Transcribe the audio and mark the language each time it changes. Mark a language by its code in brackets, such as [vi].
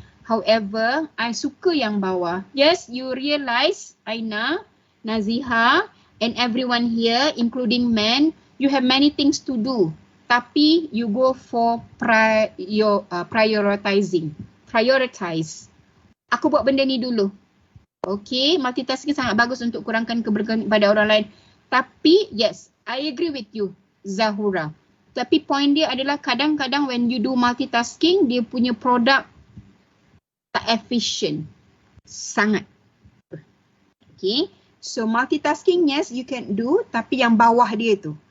[en] However, [ms] I suka yang bawah. [en] Yes, you realize, Aina, Naziha, and everyone here, including men, you have many things to do. Tapi you go for prioritizing. [ms] Prioritize. Aku buat benda ni dulu. Okay, multitasking sangat bagus untuk kurangkan kebergantungan pada orang lain. [en] Tapi, yes, I agree with you, Zahura. [ms] Tapi point dia adalah kadang-kadang [en] when you do multitasking, [ms] dia punya produk tak efficient. Sangat. Okay, so multitasking, [en] yes, you can do. [ms] Tapi yang bawah dia tu.